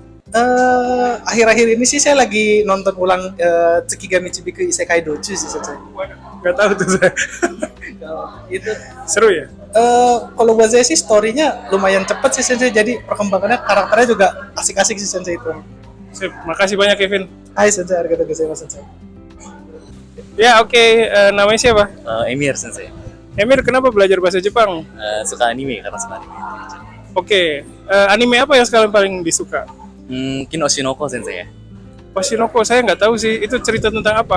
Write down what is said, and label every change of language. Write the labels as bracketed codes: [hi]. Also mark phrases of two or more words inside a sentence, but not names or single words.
[id] Akhir-akhir ini sih saya lagi nonton ulang Tsukigami Chibiku Isekai Dochu sih sensei. Nggak tahu tuh saya. Itu Seru ya? kalau buat saya sih story-nya lumayan cepet sih sensei, jadi perkembangannya karakternya juga asik-asik sih sensei itu. Sip, makasih banyak Kevin. [ja] はい先生、ありがとうございます先生. [id] Ya oke, namanya siapa? Emir sensei. Emir, kenapa belajar bahasa Jepang? Suka anime karena suka anime. Oke, anime apa yang sekalian paling disuka? Mungkin Oshinoko sensei ya. Oshinoko, saya nggak tahu sih, itu cerita tentang apa?